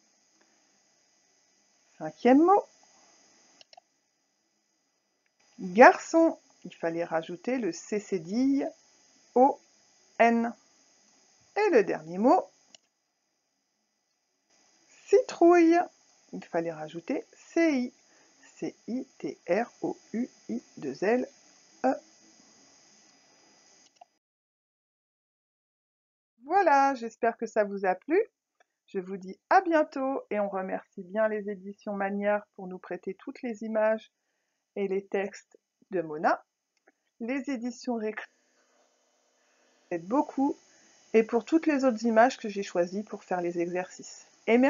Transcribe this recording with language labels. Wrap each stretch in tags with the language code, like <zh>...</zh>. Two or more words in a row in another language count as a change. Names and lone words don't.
<fr>Cinquième mot. Garçon. Il fallait rajouter le C cédille O-N. Et le dernier mot. Citrouille. Il fallait rajouter C-I. C-I-T-R-O-U-I-2-L-E. Voilà, j'espère que ça vous a plu. Je vous dis à bientôt et on remercie bien les éditions Manière pour nous prêter toutes les images et les textes de Mona. Les éditions Récré aident beaucoup et pour toutes les autres images que j'ai choisies pour faire les exercices.</fr>